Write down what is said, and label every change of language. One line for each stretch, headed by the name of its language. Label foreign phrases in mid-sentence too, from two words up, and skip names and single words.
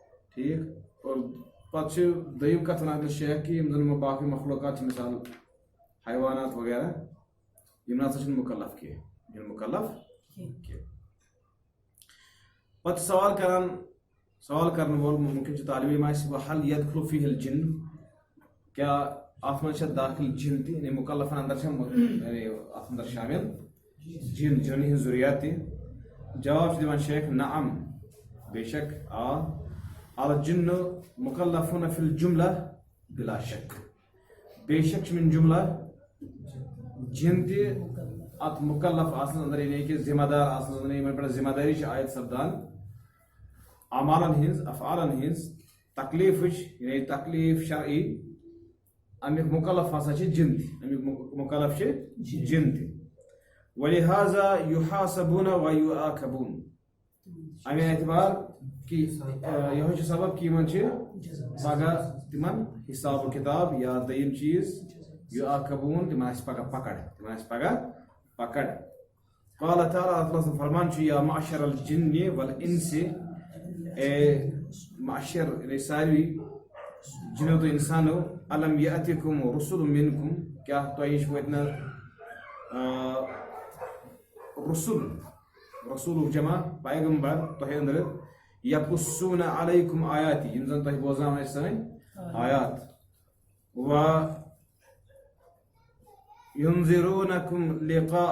Kashmiri: ٹھیک اور پتہ دٔیِم کتھ ونان شیخ کہ یم زن باقی مخلوقات چھ مثال حیوانات وغیرہ یم نسا چھنہٕ مکلف کینٛہہ یم مکلف کینٛہہ پتہ سوال کرن وول ممکن چھ طالب علم آسہِ
Arabic: وحل يدخل فيه الجن
Kashmiri: کیا اتھ منٛز چھا داخل جن تہِ یعنی مکلفن اندر چھا یعنی اتھ اندر شامل جن جن ہٕنٛز ضروریات تہِ جواب چھ دِوان شیخ نعم بے شک
Arabic: الجن مکلفون فی الجملہ بلا شک
Kashmiri: بے شک چھ من جملہ جن تہِ ات مکلف آسنس اندر یعنی کہ ذمہ دار آسنس اندر یمن پٮ۪ٹھ ذمہ داری چھ عائد سپدان اعمالن ہنز افعالن ہنز تکلیفچ یعنی تکلیف شرعی امیک مکلف ہسا چھ جن تہِ امیک مکلف چھ جن تہِ
Arabic: ولہذا یحاسبون ویعاقبون
Kashmiri: امی اعتبار کہ یہ چھ سبب کہ یمن چھ پگہ تمن حساب و کتاب یا دوٚیِم چیز یعاقبون تمن آسہِ پگہ پکڑ
Arabic: قال تعالی
Kashmiri: اللہ تعالیٰ فرمان چھ
Arabic: یا معشر الجن والانس
Kashmiri: اے معشر یعنی ساروی جنو تو انسانو
Arabic: الم یاتکم رسل منکم
Kashmiri: کیا تۄہہِ نِش وٲتۍ نہٕ رسول جمع پیغمبر تۄہہِ اندر
Arabic: یقصون علیکم آیاتی
Kashmiri: یم زن تۄہہِ بوزناوان ٲسۍ سٲنۍ آیات
Arabic: و ینذرونکم لقاء